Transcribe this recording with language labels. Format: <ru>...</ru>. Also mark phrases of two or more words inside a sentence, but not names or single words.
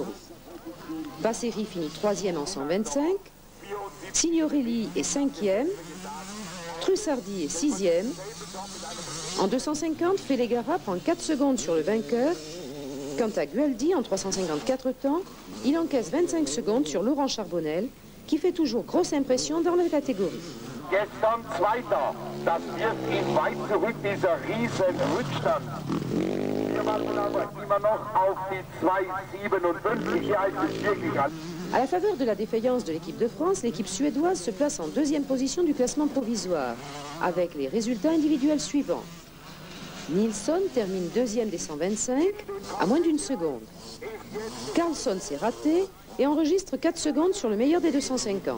<fr>Basseri finit 3e en 125, Signorelli est 5e, Trussardi est 6e. En 250, Fellegara prend 4 secondes sur le vainqueur. Quant à Gualdi, en 354 temps, il encaisse 25 secondes sur Laurent Charbonnel, qui fait toujours grosse impression dans la catégorie.</fr> <de>Gestern Zweiter, das wirft ihn weit zurück, dieser riesen Rückstand. Wir warten aber immer noch auf die 2,57. Hier heißt es wirklich an.</de> <fr>À la faveur de la défaillance de l'équipe de France, l'équipe suédoise se place en 2e position du classement provisoire, avec les résultats individuels suivants. Nilsson termine 2e des 125, à moins d'une seconde. Carlsson s'est raté et enregistre 4 secondes sur le meilleur des 250.</fr>